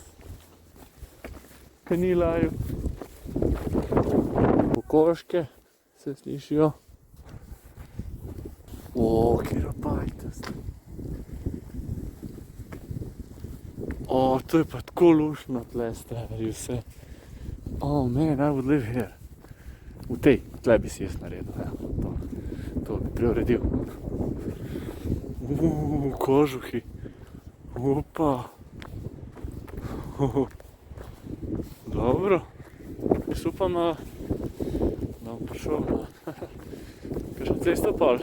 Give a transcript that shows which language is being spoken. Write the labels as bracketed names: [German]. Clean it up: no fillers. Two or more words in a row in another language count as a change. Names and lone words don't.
[Slovenian] Kaj ni laju. Kokoške se slišijo. Kjera bajta sta. To je pa tako luštno tle, stari vse. [English] Man, I would live here. [Slovenian] Tle bi si jaz naredil, ja. To bi preuredil. Kožuhi. Opa. Dobro. Jaz upam, da bom prišel na kakšno cesto pol.